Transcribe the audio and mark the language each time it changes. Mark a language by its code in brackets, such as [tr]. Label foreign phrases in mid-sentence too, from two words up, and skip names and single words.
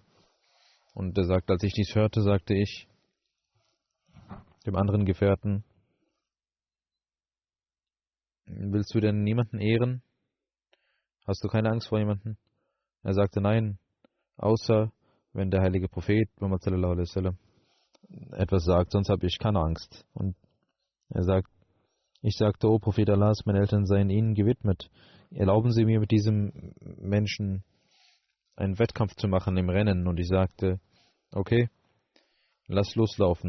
[de] Und er sagte, als ich dies hörte, sagte ich dem anderen Gefährten, willst du denn niemanden ehren? Hast du keine Angst vor jemanden? Er sagte, nein, außer wenn der heilige Prophet Muhammad [ar] صلى الله عليه وسلم [de] etwas sagt, sonst habe ich keine Angst. Und ich sagte, O Prophet Allahs, meine Eltern seien Ihnen gewidmet. Erlauben Sie mir, mit diesem Menschen einen Wettkampf zu machen im Rennen. Und ich sagte, okay, lass loslaufen.